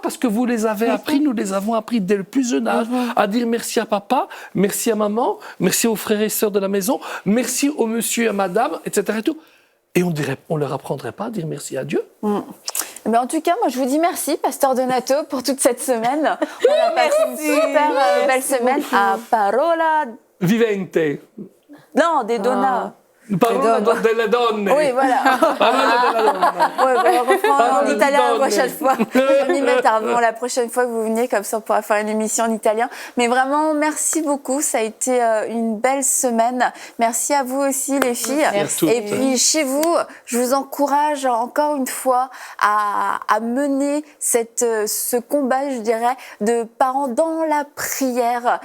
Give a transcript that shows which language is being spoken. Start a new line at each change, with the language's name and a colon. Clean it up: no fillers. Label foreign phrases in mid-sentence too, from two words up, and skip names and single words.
French: Parce que vous les avez appris, nous les avons appris dès le plus jeune âge, à dire merci à papa, merci à maman, merci aux frères et sœurs de la maison, merci au monsieur et à madame, etc. Et tout. Et on leur apprendrait pas à dire merci à Dieu. Mais en tout cas, moi, je vous dis merci, Pasteur Donato, pour toute cette semaine. On a passé une super belle semaine à Parola... Vivente. Non, des Donas.
Italian: Parola delle donne.
French: Oui, voilà.
Italian: Parola della donna.
French: Ouais, on va reprendre en italien la donne. prochaine fois. On va m'y mettre avant la prochaine fois que vous venez, comme ça on pourra faire une émission en italien. Mais vraiment, merci beaucoup. Ça a été une belle semaine. Merci à vous aussi, les filles. Merci. Et puis, chez vous, je vous encourage encore une fois à mener ce combat, je dirais, de parents dans la prière.